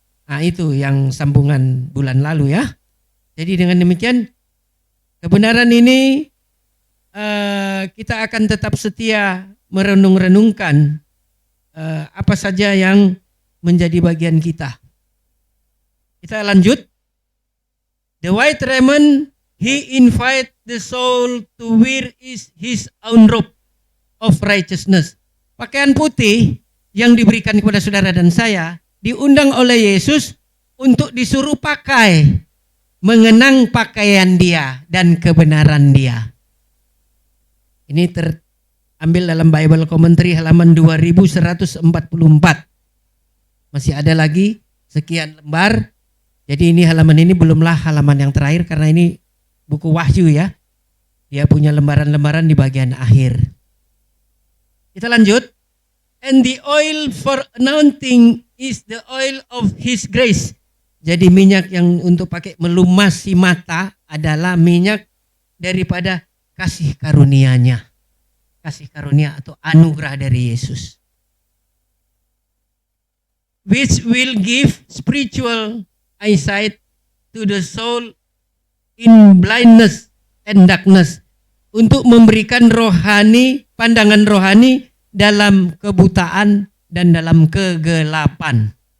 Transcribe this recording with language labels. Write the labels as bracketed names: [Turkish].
[Indonesian] Nah itu yang sambungan bulan lalu ya. Jadi dengan demikian kebenaran ini kita akan tetap setia merenung-renungkan apa saja yang menjadi bagian kita. Kita lanjut. [English] The white raiment he invite the soul to wear is his own robe of righteousness. [Indonesian] Pakaian putih yang diberikan kepada saudara dan saya diundang oleh Yesus untuk disuruh pakai, mengenang pakaian dia dan kebenaran dia. Ini terambil dalam Bible Commentary halaman 2144. Masih ada lagi sekian lembar. Jadi ini halaman ini belumlah halaman yang terakhir karena ini buku Wahyu ya. Dia punya lembaran-lembaran di bagian akhir. Kita lanjut. [English] And the oil for anointing is the oil of his grace. [Indonesian] Jadi minyak yang untuk pakai melumasi mata adalah minyak daripada kasih karunia-Nya. Kasih karunia atau anugerah dari Yesus. [English] Which will give spiritual eyesight to the soul in blindness and darkness. [Indonesian] Untuk memberikan rohani, pandangan rohani dalam kebutaan dan dalam kegelapan.